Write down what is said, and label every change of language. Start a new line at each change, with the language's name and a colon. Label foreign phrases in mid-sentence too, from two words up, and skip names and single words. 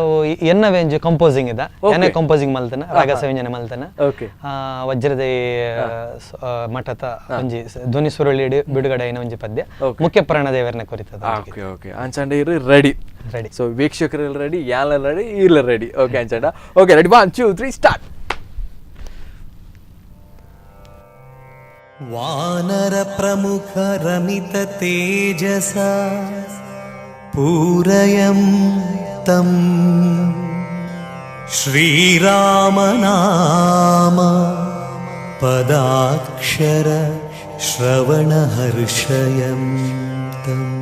Tulu: ಎನ್ನ ವೇಂಜ್ ಕಂಪೋಸಿಂಗ್ ಇದ ಎನ್ನ ಕಂಪೋಸಿಂಗ್ ಮಲ್ತನ ರಾಗ ಸಂಯೋಜನೆ ಮಲ್ತನ ವಜ್ರದೇ ಮಠದ ಒಂಜಿ ಧ್ವನಿ ಸುರುಳಿ ಬಿಡುಗಡೆ ಐನ ಒಂಜಿ ಪದ್ಯ ಮುಖ್ಯ ಪ್ರಾಣದೇವರನ್ನ ಕುರಿತದ
English: okay okay
Tulu: ಅಂಚಂಡ ಇರು ರೆಡಿ ಸೊ ವೀಕ್ಷಕರೆಲ್ಲ ರೆಡಿ ಯಾಲ ರೆಡಿ ಇಲ್ಲ ರೆಡಿ ಓಕೆ ಅಂಚಂಡ
English: okay ready
Tulu: 1 2 3 ಸ್ಟಾರ್ಟ್
Sanskrit: ವಾನರ ಪ್ರಮುಖ ರಮಿತ ತೇಜಸ ಪೂರಯಂ ತಂ ಶ್ರೀರಾಮ ನಾಮ ಪದಾಕ್ಷರ ಶ್ರವಣ ಹರ್ಷಯಂ ತಂ